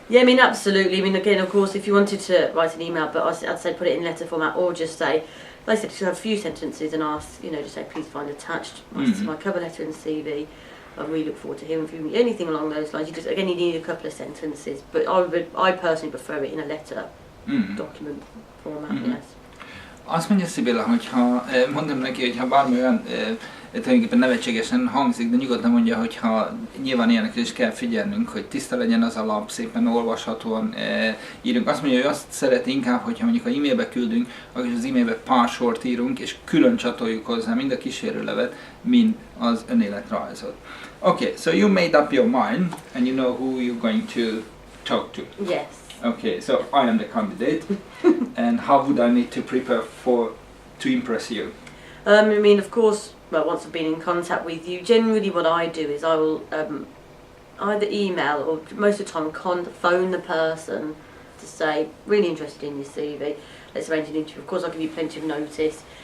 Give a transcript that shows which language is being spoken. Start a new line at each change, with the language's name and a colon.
English: Yeah, I mean, absolutely. I mean, again, of course, if you wanted to write an email, but I'd say put it in letter format, or just say, like I said, to have a few sentences and ask, you know, just say, please find attached my cover letter and CV. I really look forward to hearing from you. Anything along those lines. You just, again, you need a couple of sentences, but I personally prefer it in a letter document format. Yes.
Hungarian: Azt mondja Sybilla, hogyha mondom neki, hogy ha bármi olyan tulajdonképpen nevetségesen hangzik, de nyugodtan mondja, hogyha nyilván ilyenekre is kell figyelnünk, hogy tiszta legyen az a lap, szépen olvashatóan írunk. Azt mondja, hogy azt szereti inkább, hogyha mondjuk a e-mailbe küldünk, akkor az e-mailbe pár sort írunk, és külön csatoljuk hozzá mind a kísérőlevet, mind az önéletrajzot.
English: Okay, so you made up your mind, and you know who you're going to talk to. Yes. Okay, so I am the candidate, and how would I need to prepare to impress you? I mean, of course, well, once I've been in contact with you, generally what I do is I will either email or most of the time phone the person to say, really interested in your CV, let's arrange an interview. Of course, I'll give you plenty of notice.